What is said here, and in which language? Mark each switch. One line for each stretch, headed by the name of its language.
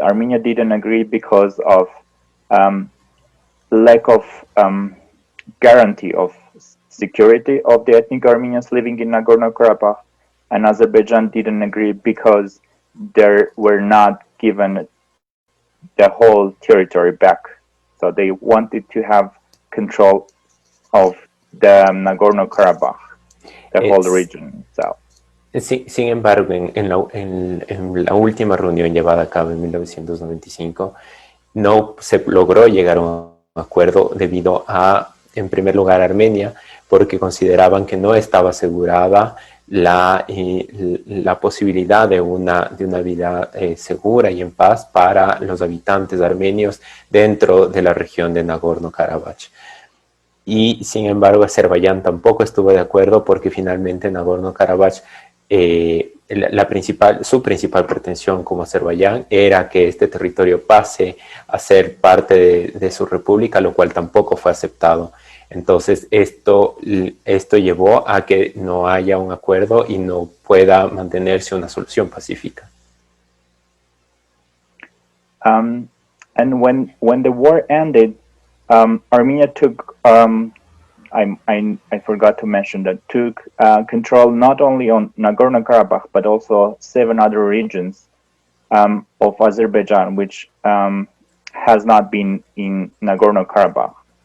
English: Armenia didn't agree because of lack of guarantee of security of the ethnic Armenians living in Nagorno-Karabakh, and Azerbaijan didn't agree because they were not given the whole territory back. So they wanted to have control of the Nagorno-Karabakh, the whole region itself.
Spanish: Sin embargo, en la última reunión llevada a cabo en 1995, no se logró llegar a un acuerdo debido a, en primer lugar, Armenia, porque consideraban que no estaba asegurada la posibilidad de una vida segura y en paz para los habitantes armenios dentro de la región de Nagorno Karabaj. Y sin embargo Azerbaiyán tampoco estuvo de acuerdo porque finalmente Nagorno Karabaj, su principal pretensión como Azerbaiyán era que este territorio pase a ser parte de su república, lo cual tampoco fue aceptado. Entonces esto llevó a que no haya un acuerdo y no pueda mantenerse una solución pacífica.
English: And when the war ended, Armenia took, I forgot to mention that, took control not only on Nagorno-Karabakh, but also 7 other regions of Azerbaijan, which has not been in Nagorno-Karabakh.